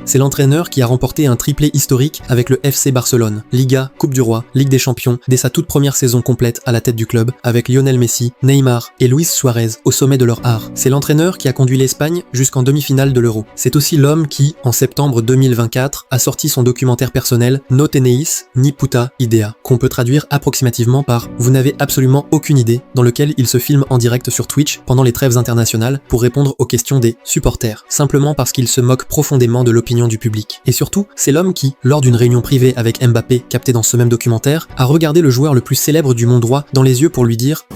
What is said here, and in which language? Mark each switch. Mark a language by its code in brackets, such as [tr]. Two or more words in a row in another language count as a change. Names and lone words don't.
[fr] C'est l'entraîneur qui a remporté un triplé historique avec le FC Barcelone, Liga, Coupe du Roi, Ligue des Champions, dès sa toute première saison complète à la tête du club, avec Lionel Messi, Neymar et Luis Suarez au sommet de leur art. C'est l'entraîneur qui a conduit l'Espagne jusqu'en demi-finale de l'Euro. C'est aussi l'homme qui, en septembre 2024, a sorti son documentaire personnel No tenéis ni puta idea, qu'on peut traduire approximativement par « Vous n'avez absolument aucune idée », dans lequel il se filme en direct sur Twitch pendant les trêves internationales pour répondre aux questions des supporters, simplement parce qu'il se moque profondément de l'opinion du public. Et surtout, c'est l'homme qui, lors d'une réunion privée avec Mbappé captée dans ce même documentaire, a regardé le joueur le plus célèbre du monde droit dans les yeux pour lui dire «